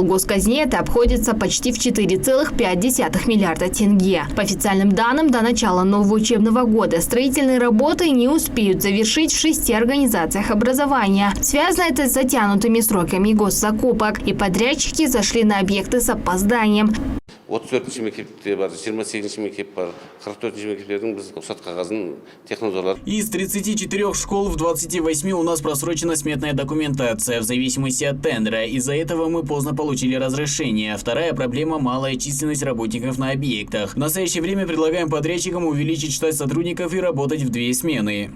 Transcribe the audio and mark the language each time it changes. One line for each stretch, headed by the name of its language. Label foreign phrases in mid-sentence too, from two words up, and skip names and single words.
Russian: Госказне это обходится почти в 4,5 миллиарда тенге. По официальным данным, до начала нового учебного года строительные работы не успеют завершить в 6 организациях образования. Связано это с затянутыми сроками госзакупок. И подрядчики зашли на объекты с опозданием.
Kazakh: 34-ші мектепте бар, 28-ші мектеп бар, 44-ші мектептердің біз рұқсат қағазын технодорлар.
Russian: Из 34 школ в 28 у нас просрочена сметная документация в зависимости от тендера. Из-за этого мы поздно получили разрешение. Вторая проблема – малая численность работников на объектах. В настоящее время предлагаем подрядчикам увеличить штат сотрудников и работать в 2 смены.